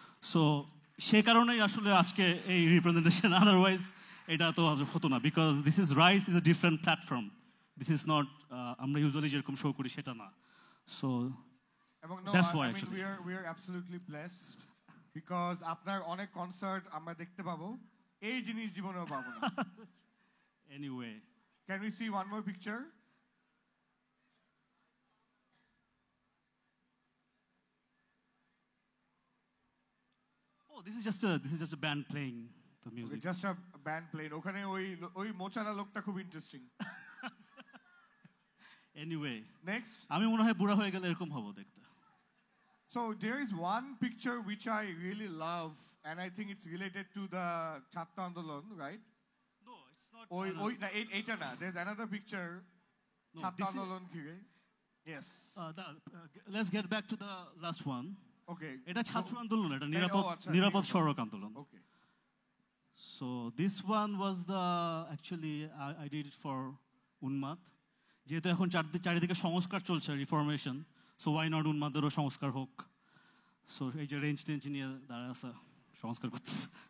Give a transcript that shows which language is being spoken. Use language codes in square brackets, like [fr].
[bn] So সে কারণেই আসলে আজকে এই রিপ্রেজেন্টেশন, আদারওয়াইজ এটা তো হতো না, [en] Because this is Rise is a different platform. This is not [bn] আমরা ইউজুয়ালি যেরকম শো করি সেটা না। সো এবং no, [en] That's why I mean, actually. we are absolutely blessed because [bn] আপনার অনেক কনসার্ট আমরা দেখতে পাবো, এই জিনিস জীবনেও পাবো না। [en] Anyway, can we see one more picture? oh, this is just a band playing the music. Okay, just a band playing. [bn] ওখানে ওই মোচারা লোকটা খুব ইন্টারেস্টিং। [en] Anyway, next, [bn] আমি মনে হয় বুড়া হয়ে গেলে এরকম হবো দেখতে। [en] So there is one picture which I really love, and I think it's related to the Chhatta Andolon, right? No, it's not. [bn] Eta na. [en] There's another picture. No, [bn] Chhatta [en] this is- [bn] Andolon khire. Yes. [en] Let's get back to the last one. Okay. [bn] এটা ছাত্র আন্দোলন, এটা আচ্ছা, নিরাপদ সড়ক আন্দোলন। [en] Okay. So this one was actually I did it for Unmad. [bn] যেহেতু এখন চারিদিকে সংস্কার চলছে, রিফরমেশন, [en] so why not [bn] উন্মাদেরও সংস্কার হোক। সো এই যে রেঞ্জ টেঞ্জ নিয়ে দাঁড়ায় আছে, সংস্কার করতেছে।